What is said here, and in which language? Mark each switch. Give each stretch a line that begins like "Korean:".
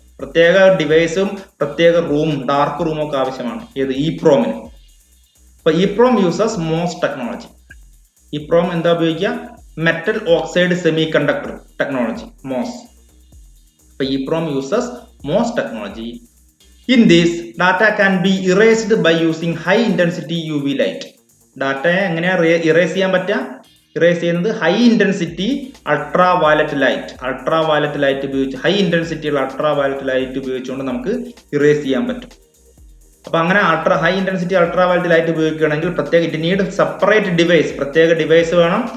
Malayalam: പ്രത്യേക ഡിവൈസും പ്രത്യേക ഡാർക്ക് റൂമും ഒക്കെ ആവശ്യമാണ്. ഏത്? EEPROM-ന്. അപ്പൊ EEPROM uses MOS technology. EEPROM എന്താ ഉപയോഗിക്കുക? Metal oxide semi conductor technology, MOS. അപ്പൊ
English: EEPROM uses MOS technology. In this, data can be erased by using high intensity UV light.
Malayalam: ഡാറ്റയെ എങ്ങനെയാ ഇറേസ് ചെയ്യാൻ പറ്റുക? ഇറേസ് ചെയ്യുന്നത് ഹൈ ഇന്റൻസിറ്റി അൾട്രാവയലറ്റ് ലൈറ്റ് ഉപയോഗിച്ച്, high ഇന്റൻസിറ്റിയുള്ള ultraviolet light ഉപയോഗിച്ചുകൊണ്ട് നമുക്ക് erase ചെയ്യാൻ പറ്റും. അപ്പൊ അങ്ങനെ ഹൈ ഇന്റൻസിറ്റി അൾട്രാവയലറ്റ് ലൈറ്റ് ഉപയോഗിക്കുകയാണെങ്കിൽ
English: it need separate device,
Malayalam: പ്രത്യേക ഡിവൈസ് വേണം.